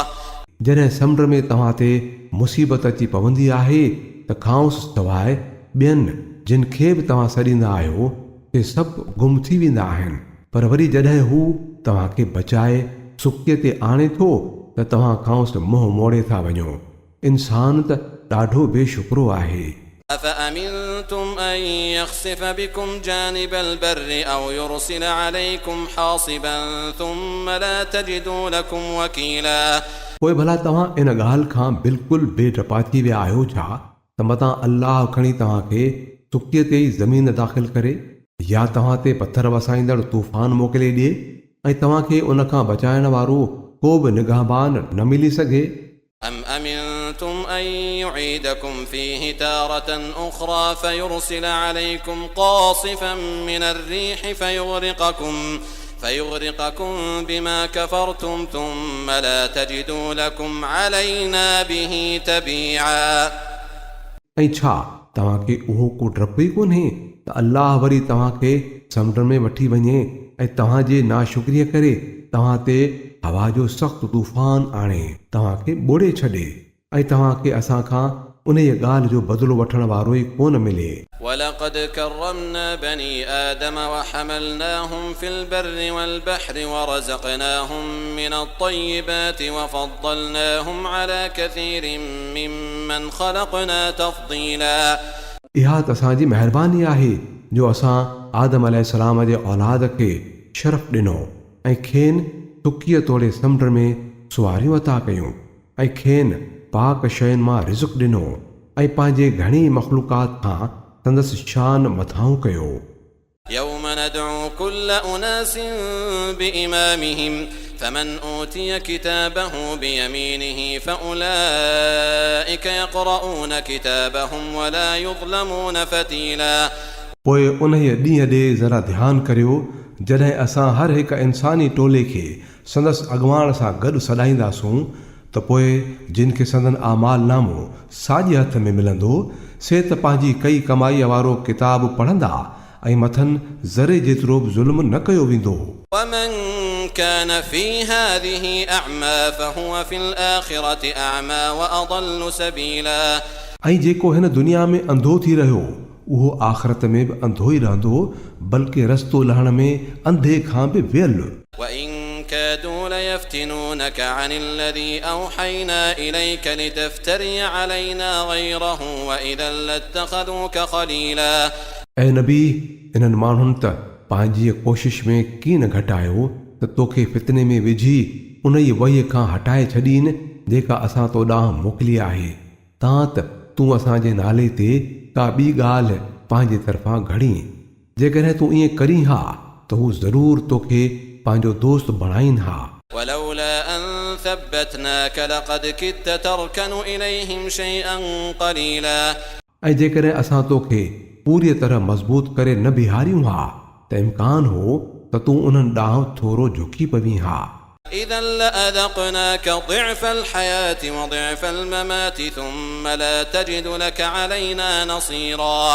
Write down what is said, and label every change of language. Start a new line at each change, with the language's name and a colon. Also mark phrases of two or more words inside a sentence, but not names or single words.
Sindhi: जॾहिं समुंड में तव्हां ते मुसीबत अची पवंदी आहे त खांउसि सवाइ ॿियनि जिन खे बि तव्हां सॾींदा आहियो ते सभु गुम थी वेंदा आहिनि पर वरी जॾहिं हू तव्हांखे बचाए सुकीअ ते आणे थो त तव्हां खांउसि मुंहुं मोड़े था वञो। इंसान त ॾाढो बेशुक्रो आहे।
Arabic: أفأمنتم أن يخسف بكم جانب البر أو يرسل عليكم حاصبا ثم لا تجدوا لكم وكيلا.
Sindhi: पोइ भला तव्हां इन ॻाल्हि खां बिल्कुलु बेडपा थी विया आहियो छा त मतां अल्लाह खणी तव्हांखे सुकीअ ते ई ज़मीन दाख़िल करे या तव्हां ते पथर वसाईंदड़ तूफ़ान मोकिले ॾिए ऐं तव्हांखे उन खां बचाइण वारो को बि निगाहबान न मिली सघे।
Arabic: أم أمنتم أن يعيدكم فيه تارة أخرى فيرسل عليكم قاصفا من الريح فيغرقكم بما كفرتم ثم لا تجدوا لكم علينا به تبيعا.
Sindhi: ऐं छा तव्हांखे उहो को डपु ई कोन्हे त अल्लाह वरी तव्हांखे समुंड में वठी वञे ऐं तव्हांजे नाशुक्रीअ करे तव्हां ते हवा जो सख़्तु तूफ़ान आणे तव्हांखे ॿोड़े छॾे ऐं तव्हांखे असां खां उन ॻाल्हि जो बदिलो वठण वारो ई कोन मिले।
Arabic: ولقد كرمنا بني آدم وحملناهم في البر والبحر ورزقناهم من الطيبات وفضلناهم على كثير ممن خلقنا تفضيلا
Sindhi: इहा त असांजी महिरबानी आहे जो असां आदम अलैहिस्सलाम जे औलाद खे शरफ़ ॾिनो ऐं खेनि तुकीअ तोड़े समुंड में सुवारियूं अता कयूं ऐं खेनि पाक शयुनि मां रिज़्क़ ॾिनो ऐं पंहिंजे घणी मख़लूक़ात खां संदसि शान मथाऊं कयो।
Arabic: يوم ندعو كل أناس بإمامهم فمن أوتي كتابه بيمينه فأولئك يقرؤون كتابهم ولا يظلمون فتيلا
Sindhi: पोइ उन ॾींहं ॾे ज़रा ध्यानु करियो जॾहिं असां हर हिकु इंसानी टोले खे संदसि अॻुवाण सां गॾु सॾाईंदासूं त पोइ जिन खे संदन आमाल नामो साॼे हथ में मिलंदो से त पंहिंजी कई कमाईअ वारो किताब पढ़ंदा ऐं मथनि ज़रे जेतिरो बि ज़ुल्म न कयो वेंदो।
Arabic: ومن كان في هذه أعمى فهو في الآخرة أعمى وأضل سبيلا
Sindhi: ऐं जेको हिन दुनिया में अंधो थी रहियो उहो आख़िरत में बि अंधो ई रहंदो बल्कि रस्तो लहण में अंधे खां बि वियल।
Arabic: وإن كادوا ليفتنونك عن الذي أوحينا إليك لتفتري علينا غيره وإذا لاتخذوك خليلا
Sindhi: ऐं नबी इन्हनि माण्हुनि त पंहिंजी कोशिश में कीन घटायो त तोखे फितने में विझी उन ई वहीअ खां हटाए छॾीनि जेका असां तो ॾांहुं मोकिली आहे तां त तूं असांजे नाले ते का ॿी ॻाल्हि पंहिंजे तरफ़ां घड़ी जेकॾहिं तूं ईअं करीं हा त हू ज़रूरु तोखे पंहिंजो दोस्त बणाईनि हा।
Arabic: ولولا أن ثبتناك لقد كدت تركن إليهم شيئا قليلا
Sindhi: ऐं जेकॾहिं असां तोखे पूरी तरह मज़बूत करे न बिहारियूं हा त इम्कान हो त तूं उन्हनि ॾांहुं थोरो झुकी पवीं हा।
Arabic: إذا لأذقناك ضعف الحياة وضعف الممات ثم لا تجد لك علينا نصيرا